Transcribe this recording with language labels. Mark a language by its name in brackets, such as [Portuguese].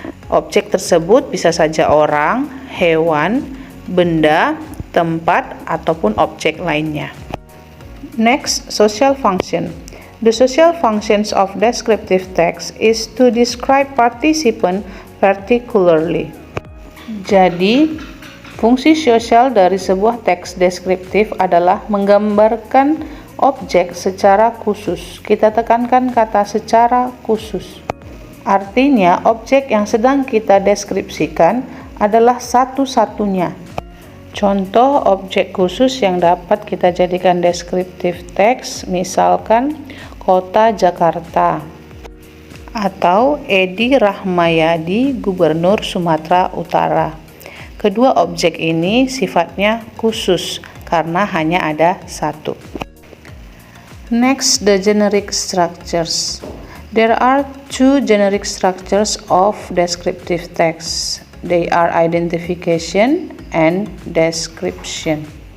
[Indonesian] Objek tersebut bisa saja orang, hewan, benda, tempat, ataupun objek lainnya. [English] Next, social function. The social functions of descriptive text is to describe participant particularly. [Indonesian] Jadi, fungsi sosial dari sebuah teks deskriptif adalah menggambarkan objek secara khusus. Kita tekankan kata secara khusus. Artinya, objek yang sedang kita deskripsikan adalah satu-satunya. Contoh objek khusus yang dapat kita jadikan deskriptif teks, misalkan Kota Jakarta atau Edi Rahmayadi, Gubernur Sumatera Utara. Kedua objek ini sifatnya khusus karena hanya ada satu. [English] Next, the generic structures. There are two generic structures of descriptive text. They are identification and description.